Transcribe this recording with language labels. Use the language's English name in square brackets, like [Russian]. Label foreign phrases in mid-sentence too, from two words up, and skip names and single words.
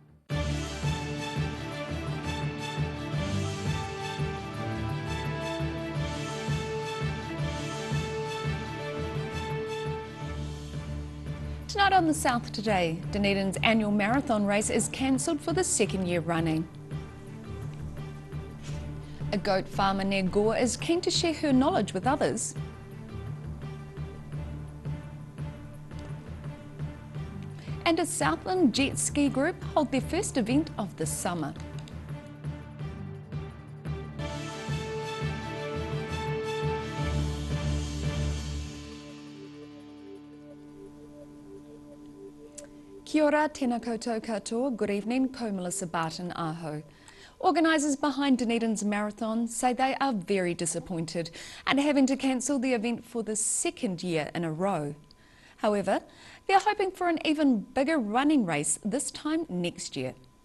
[English] Tonight on The South Today, Dunedin's annual marathon race is cancelled for the second year running. A goat farmer near Gore is keen to share her knowledge with others. And a Southland jet ski group hold their first event of the summer. [Māori] Kia ora, tēnā koutou katoa, [English] good evening, [Māori] ko Melissa Barton Aho. [English] Organisers behind Dunedin's marathon say they are very disappointed and having to cancel the event for the second year in a row. However, they're hoping for an even bigger running race this time next year.